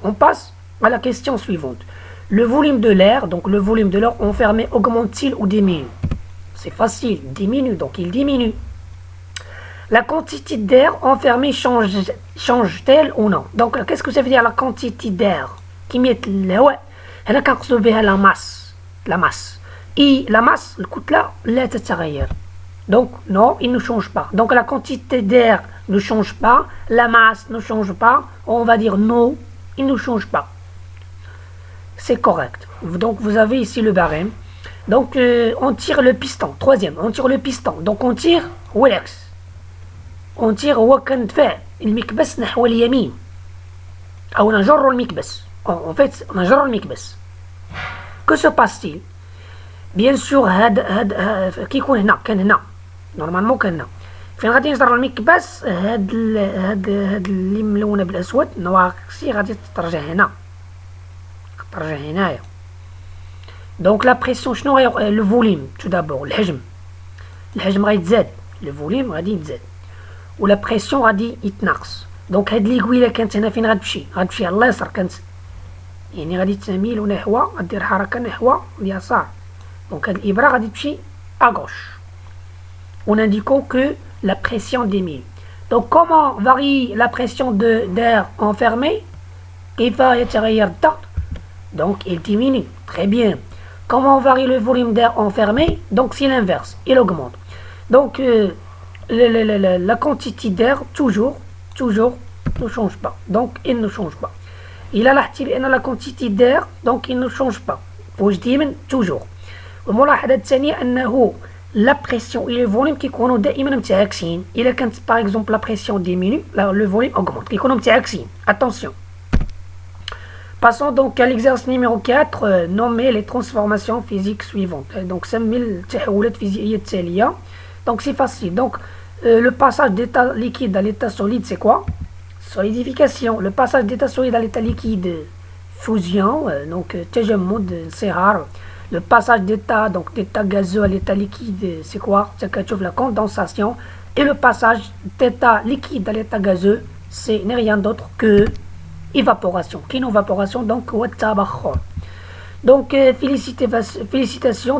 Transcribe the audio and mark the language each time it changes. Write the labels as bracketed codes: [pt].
[fr] On passe à la question suivante. Le volume de l'air, donc le volume de l'air enfermé augmente-t-il ou diminue? C'est facile, diminue, donc il diminue. La quantité d'air enfermé change-t-elle ou non? Donc qu'est-ce que ça veut dire la quantité d'air? [ar] كمية الهواء هنا كنقصدو بها [fr] la masse. Et la masse [ar] الكتلة لا تتغير. [fr] Donc non, il ne change pas. Donc la quantité d'air ne change pas, la masse ne change pas. On va dire non, il ne change pas. C'est correct. Donc vous avez ici le barème. Donc on tire le piston. Troisième, on tire le piston. Donc on tire [ar] والعكس. [fr] On tire [ar] هو كندفع المكبس نحو اليمين أو نجر المكبس. [fr] En fait [ar] نجر المكبس. [fr] Que se passe-t-il? Bien sûr [ar] هاد كيكون هنا كان هنا نورمالمون كان هنا فين غادي نجر المكبس هاد اللي ملونه بالاسود نواقصي غادي ترجع هنا هنايا. [fr] Donc la pression [ar] شنو [fr] le volume tout d'abord [ar] الحجم غيتزاد le volume غادي يتزاد ولا بريسيون غادي يتناقص. دونك هاد ليكويله كانت هنا فين غتمشي على اليسار كانت يعني غادي تميل نحو غدير حركه نحو اليسار. دونك هاد الابره غادي تمشي [fr] à gauche. On indique que la pression diminue. Donc comment varie la pression d'air enfermé? [ar] كيف يتغير الضغط؟ [fr] Donc il diminue. Très bien. Comment varie le volume d'air enfermé? Donc c'est l'inverse, il augmente. Donc la quantité d'air toujours ne change pas. Donc il ne change pas. Il a la quantité d'air donc il ne change pas. [ar] واش دائما [fr] toujours. [ar] والملاحظة الثانية أنه [fr] la pression et le volume [ar] كيكونوا دائما متعاكسين. إلا كانت [fr] par exemple la pression diminue, le volume augmente. [ar] كيكونوا متعاكسين. [fr] Attention. Passons donc à l'exercice numéro 4, nommer les transformations physiques suivantes. Donc [ar] سمي التحولات الفيزيائية التالية. [fr] Donc c'est facile. Donc le passage d'état liquide à l'état solide, c'est quoi? Solidification. Le passage d'état solide à l'état liquide, fusion. Donc [ar] تجمد انصهار. [fr] Le passage d'état gazeux à l'état liquide, c'est quoi? C'est que tu la condensation. Et le passage d'état liquide à l'état gazeux, c'est rien d'autre que évaporation. Évaporation, donc [ar] والتبخر. [fr] Donc félicitations.